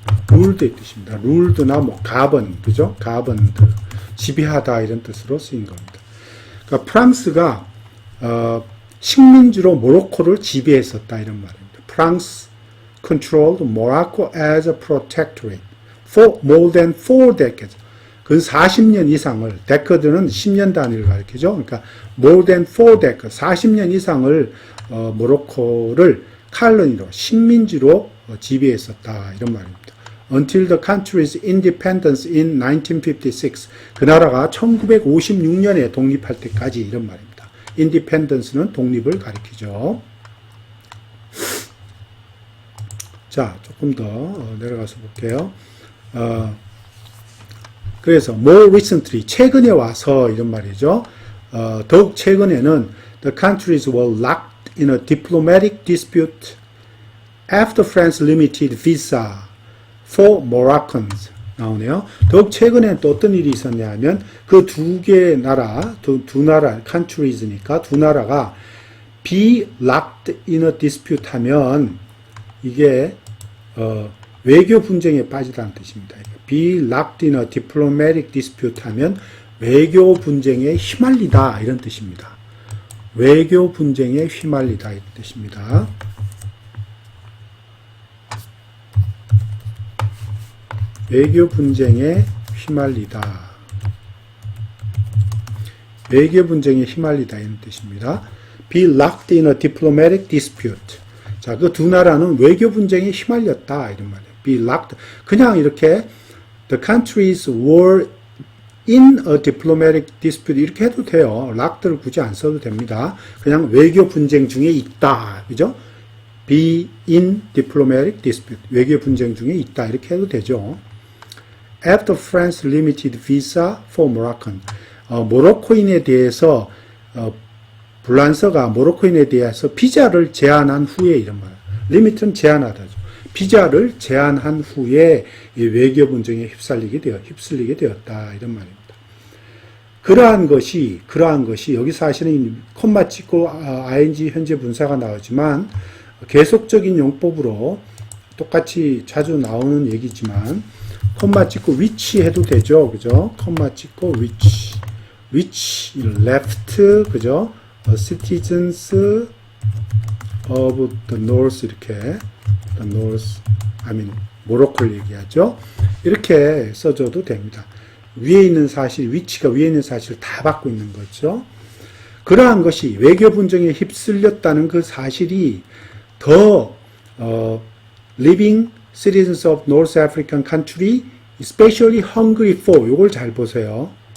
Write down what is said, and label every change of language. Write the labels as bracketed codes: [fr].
[ko] ruled의 뜻입니다. ruled나 뭐 govern, 그죠? governed, 지배하다 이런 뜻으로 쓰인 겁니다. 그러니까 프랑스가 식민지로 모로코를 지배했었다 이런 말입니다. [en] France controlled Morocco as a protectorate for more than 4 decades. [ko] 그 40년 이상을, 데커드는 10년 단위를 가리키죠. 그러니까 [en] more than 4 decades, [ko] 40년 이상을 모로코를 칼로니로, 식민지로 지배했었다 이런 말입니다. [en] Until the country's independence in 1956. [ko] 그 나라가 1956년에 독립할 때까지 이런 말입니다. independence는 독립을 가리키죠. 자, 조금 더 내려가서 볼게요. 그래서 [en] more recently, [ko] 최근에 와서 이런 말이죠. 더욱 최근에는 [en] the countries were locked in a diplomatic dispute after France limited visa for Moroccans. [ko] 나오네요. 더욱 최근에 또 어떤 일이 있었냐 하면 그 두 개 나라, 두 나라, countries니까 두 나라가 [en] be locked in a dispute [ko] 하면 이게 외교 분쟁에 빠지다는 뜻입니다. [en] be locked in a diplomatic dispute [ko] 하면 외교 분쟁에 휘말리다 이런 뜻입니다. 외교 분쟁에 휘말리다 이런 뜻입니다. 외교 분쟁에 휘말리다. 외교 분쟁에 휘말리다 이런 뜻입니다. [en] Be locked in a diplomatic dispute. [ko] 자, 그 두 나라는 외교 분쟁에 휘말렸다 이런 말이에요. [en] Be locked. [ko] 그냥 이렇게 [en] the countries were in a diplomatic dispute [ko] 이렇게 해도 돼요. locked를 굳이 안 써도 됩니다. 그냥 외교 분쟁 중에 있다. 그죠? [en] Be in diplomatic dispute. [ko] 외교 분쟁 중에 있다. 이렇게 해도 되죠. [en] After France limited visa for Moroccan. [ko] 모로코인에 대해서 불란서가 모로코인에 대해서 비자를 제한한 후에 이런 말. 리미트는 제한하다죠. 비자를 제한한 후에 이 외교 분쟁에 휩쓸리게 되었다 이런 말입니다. 그러한 것이 여기 사실은 콤마 찍고 ing 현재 분사가 나오지만 계속적인 용법으로 똑같이 자주 나오는 얘기지만 콤마 찍고 which 해도 되죠. 그죠? 콤마 찍고 [en] which left [ko] 그죠? [en] citizens of the north 이렇게 the north [ko] 모로코를 얘기하죠. 이렇게 써줘도 됩니다. 위에 있는 사실, 위치가 위에 있는 사실을 다 받고 있는 거죠. 그러한 것이 외교 분쟁에 휩쓸렸다는 그 사실이 더 [en] living citizens of North African country, especially hungry for [ko] 요걸 잘 보세요.